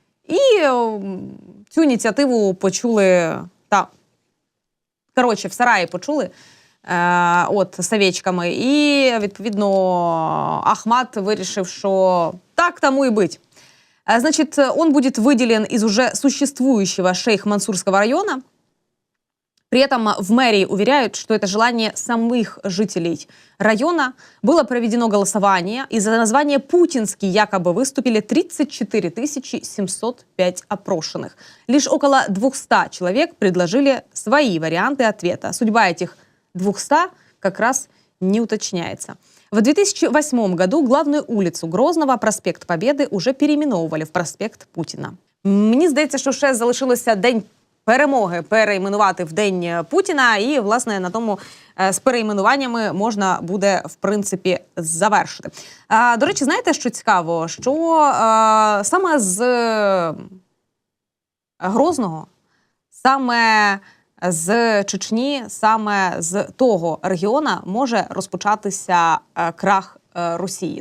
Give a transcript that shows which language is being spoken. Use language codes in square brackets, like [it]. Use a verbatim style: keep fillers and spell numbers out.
[uk] І е, цю ініціативу почули... та. Коротше, в сараї почули е, от совєчками, і, відповідно, Ахмат вирішив, що так тому і бить. Е, значить, он буде виділен із уже существуючого Шейх-Мансурського района, [ru] При этом в мэрии уверяют, что это желание самых жителей района. Было проведено голосование, и за название «Путинский» якобы выступили тридцать четыре тысячи семьсот пять опрошенных. Лишь около двухсот человек предложили свои варианты ответа. Судьба этих двухсот как раз не уточняется. В две тысячи восьмом году главную улицу Грозного, проспект Победы, уже переименовували в проспект Путіна. [uk] Мені здається, що ще залишилося День перемоги перейменувати в День Путіна, і, власне, на тому з перейменуваннями можна буде, в принципі, завершити. А, до речі, знаєте, що цікаво? Що а, саме з Грозного, саме з Чечні, саме з того регіона може розпочатися е, крах е, Росії.